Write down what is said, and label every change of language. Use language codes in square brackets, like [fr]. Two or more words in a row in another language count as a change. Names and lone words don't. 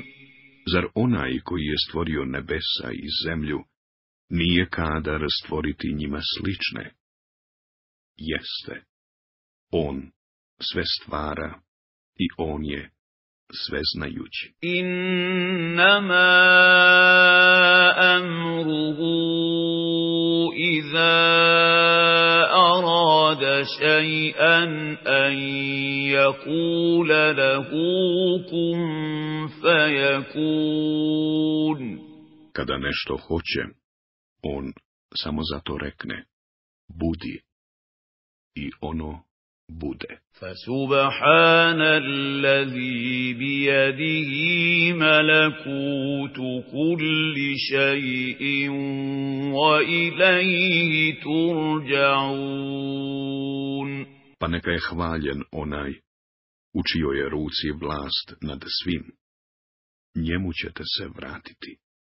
[bs] Zar onaj koji je stvorio nebesa i zemlju nije kadar stvoriti njima slične? Jeste. On sve stvara i on je sveznajući. [ar] إِنَّمَا أَمْرُهُ إِذَا أَرَادَ شَيْئًا أَنْ يَقُولَ لَهُ كُنْ فَيَكُونُ. [bs] Kada nešto hoće, on samo zato rekne: budi, i ono bude. [ar] فَسُبْحَانَ الَّذِي بِيَدِهِ مَلَكُوتُ كُلِّ شَيْءٍ وَإِلَيْهِ تُرْجَعُونَ. [bs] Pa neka je hvaljen onaj u čijoj je ruci vlast nad svim. Njemu ćete se vratiti.